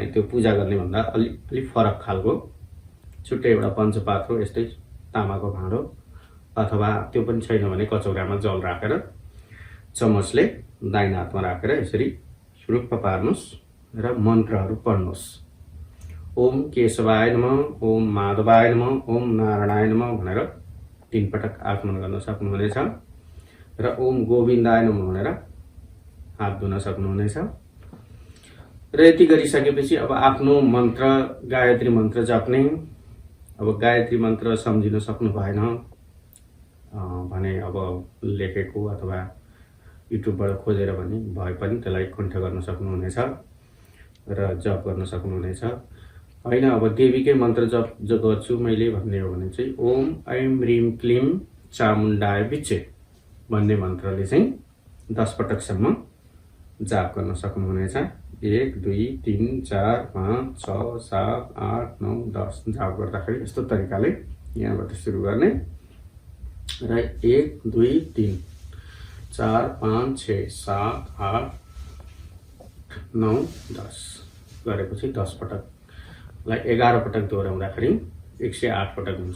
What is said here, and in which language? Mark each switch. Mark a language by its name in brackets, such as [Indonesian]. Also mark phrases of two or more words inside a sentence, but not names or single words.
[Nepali] त्यो पूजा गर्ने भन्दा अलि फरक खालको छुट्टै एउटा पञ्चपात्र, यस्तै तामाको भाँडो अथवा त्यो पनि छैन भने कचौरामा जल राखेर चमचले दाहिने हातमा राखेर यसरी सुरुक्क पार्नुहोस् र मन्त्रहरू पढ्नुहोस्। [Sanskrit] ओम केशवाय नमः, ओम माधवाय नमः, ओम नारायणाय नमः [Nepali] भनेर 3 पटक आचमन गर्न सक्नुहुनेछ। र [Sanskrit] ओम गोविन्दाय नमः [Nepali] भनेर हात धुन सक्नुहुनेछ। र यति गरिसकेपछि अब आफ्नो मन्त्र, गायत्री मन्त्र जप्ने। अब गायत्री मन्त्र सम्झिन सक्नु भएन भने अब लेखेको अथवा युट्युबबाट खोजेर भने भए पनि त्यसलाई कण्ठ गर्न सक्नुहुनेछ र जप गर्न सक्नुहुनेछ। होइन अब देवीकै मन्त्र जप जो गर्छु मैले भन्ने हो भने चाहिँ [Sanskrit] ओम ऐं ह्रीं क्लीं चामुण्डाय विचे [Nepali] भन्ने मन्त्रले चाहिँ 10 पटकसम्म जाप गर्न सक्नुहुनेछ। 1 2 3 4 5 6 7 8 9 10 जाप गर्दाखेरि यस्तो तरिकाले यहाँबाट सुरु गर्ने र 1 2 3 4 5 6 7 8 9 10 गरेपछि 10 पटकलाई 11 पटक दोहोऱ्याउँदाखेरि 108 पटक हुन्छ।